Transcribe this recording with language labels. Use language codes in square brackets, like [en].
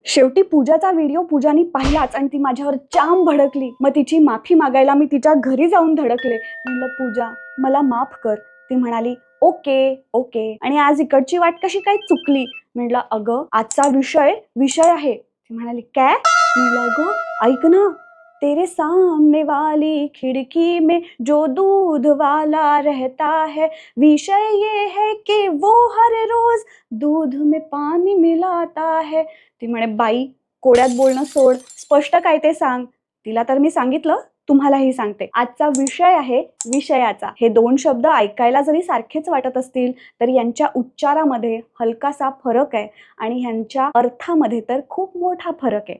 [mr] शेवटी पूजाचा व्हिडिओ पूजानी पाहिलाच आणि ती माझ्यावर जाम भडकली। मग तिची माफी मागायला मी तिच्या घरी जाऊन धडकले। म्हणलं पूजा मला माफ कर। ती म्हणाली ओके ओके। आणि आज इकडची वाट कशी काय चुकली? म्हणलं अगं आजचा विषय आहे। ती म्हणाली काय? म्हणलं अगं ऐक ना, [hi] तेरे सामने वाली खिड़की में जो दूध वाला रहता है, विषय ये है कि वो हर रोज दूध में पानी मिलाता है। [mr] ती म्हणे बाई कोड्यात बोलणं सोड, स्पष्ट काय ते सांग। तिला तर मी सांगितलं, तुम्हालाही सांगते। आजचा विषय आहे विषयाचा। हे दोन शब्द ऐकायला जरी सारखेच वाटत असतील तर यांच्या उच्चारामध्ये हलकासा फरक आहे आणि ह्यांच्या अर्थामध्ये तर खूप मोठा फरक आहे।